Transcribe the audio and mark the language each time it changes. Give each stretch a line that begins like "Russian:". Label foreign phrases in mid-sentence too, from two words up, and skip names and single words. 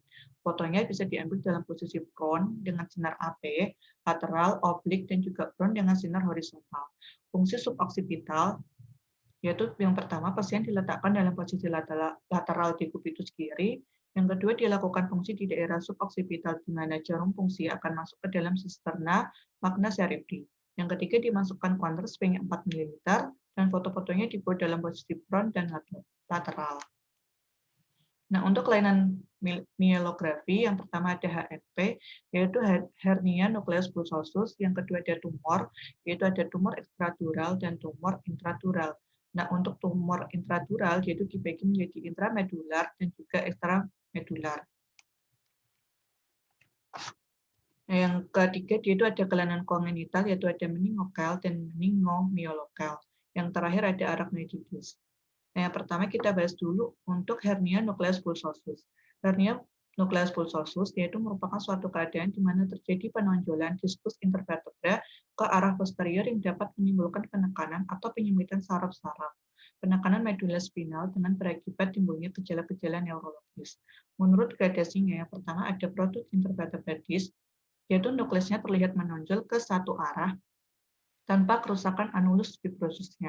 Indonesian: Fotonya bisa diambil dalam posisi prone dengan sinar AP, lateral, oblik, dan juga prone dengan sinar horizontal. Fungsi suboksipital yaitu yang pertama, pasien diletakkan dalam posisi lateral decubitus kiri. Yang kedua, dilakukan fungsi di daerah suboksipital, di mana jarum fungsi akan masuk ke dalam sisterna magna cerebri. Yang ketiga, dimasukkan kontras pinggir 4 ml, dan foto-fotonya dibuat dalam posisi prone dan lateral. Nah, untuk kelainan myelografi, yang pertama ada HNP, yaitu hernia nucleus pulsosus. Yang kedua ada tumor, yaitu ada tumor ekstradural dan tumor intradural. Nah, untuk tumor intradural, yaitu dibagi menjadi intramedular dan juga ekstramedular. Nah, yang ketiga, itu ada kelainan kongenital, yaitu ada meningokal dan meningomyolokal. Yang terakhir ada arachnoiditis. Nah, yang pertama kita bahas dulu untuk hernia nucleus pulsosus. Hernia nucleus pulsosus yaitu merupakan suatu keadaan di mana terjadi penonjolan diskus intervertebra ke arah posterior yang dapat menimbulkan penekanan atau penyempitan saraf-saraf. Penekanan medula spinal dengan berakibat timbulnya gejala-gejala neurologis. Menurut gradasinya, yang pertama ada protrude intervertebradis, yaitu nukleusnya terlihat menonjol ke satu arah tanpa kerusakan anulus fibrosusnya.